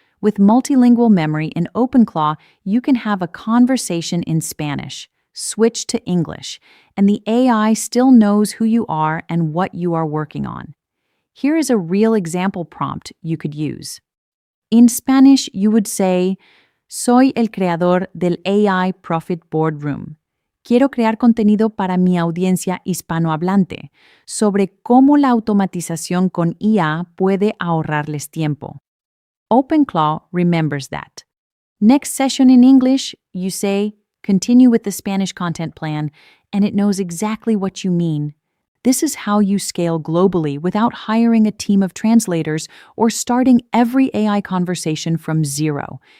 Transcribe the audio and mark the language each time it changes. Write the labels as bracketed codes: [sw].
[en] With multilingual memory in OpenClaw, you can have a conversation in Spanish, switch to English, and the AI still knows who you are and what you are working on. Here is a real example prompt you could use. In Spanish, you would say, [es] "Soy el creador del AI Profit Boardroom. Quiero crear contenido para mi audiencia hispanohablante sobre cómo la automatización con IA puede ahorrarles tiempo." [en] OpenClaw remembers that. Next session in English, you say, "Continue with the Spanish content plan," and it knows exactly what you mean. This is how you scale globally without hiring a team of translators or starting every AI conversation from zero.